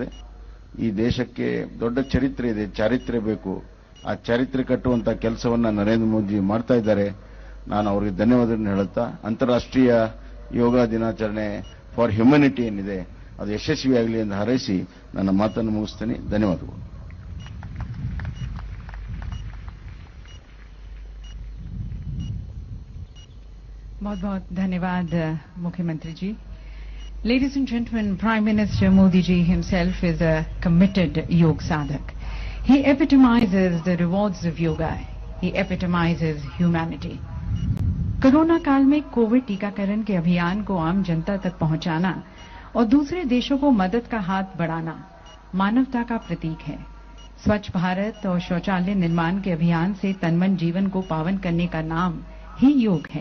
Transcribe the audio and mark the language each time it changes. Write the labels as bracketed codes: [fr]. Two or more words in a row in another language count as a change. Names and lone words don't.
[kn] ಈ ದೇಶಕ್ಕೆ ದೊಡ್ಡ ಚರಿತ್ರೆ ಇದೆ, ಚಾರಿತ್ರ್ಯ ಬೇಕು. ಆ ಚರಿತ್ರೆ ಕಟ್ಟುವಂತಹ ಕೆಲಸವನ್ನ ನರೇಂದ್ರ ಮೋದಿ ಮಾಡ್ತಾ ಇದ್ದಾರೆ. ನಾನು ಅವರಿಗೆ ಧನ್ಯವಾದಗಳನ್ನು ಹೇಳುತ್ತಾ, ಅಂತಾರಾಷ್ಟ್ರೀಯ ಯೋಗ ದಿನಾಚರಣೆ [en] for humanity [kn] ಏನಿದೆ ಅದು ಯಶಸ್ವಿಯಾಗಲಿ ಎಂದು ಹಾರೈಸಿ ನನ್ನ ಮಾತನ್ನು ಮುಗಿಸ್ತೇನೆ. ಧನ್ಯವಾದಗಳು. [hi] बहुत बहुत धन्यवाद मुख्यमंत्री जी. [en] Ladies and gentlemen, Prime Minister Modi ji himself is a committed [hi] योग साधक. [en] He epitomizes the rewards of yoga. He epitomizes humanity. [hi] कोरोना काल में कोविड टीकाकरण के अभियान को आम जनता तक पहुंचाना और दूसरे देशों को मदद का हाथ बढ़ाना मानवता का प्रतीक है. स्वच्छ भारत और शौचालय निर्माण के अभियान से तनमन जीवन को पावन करने का नाम ही योग है.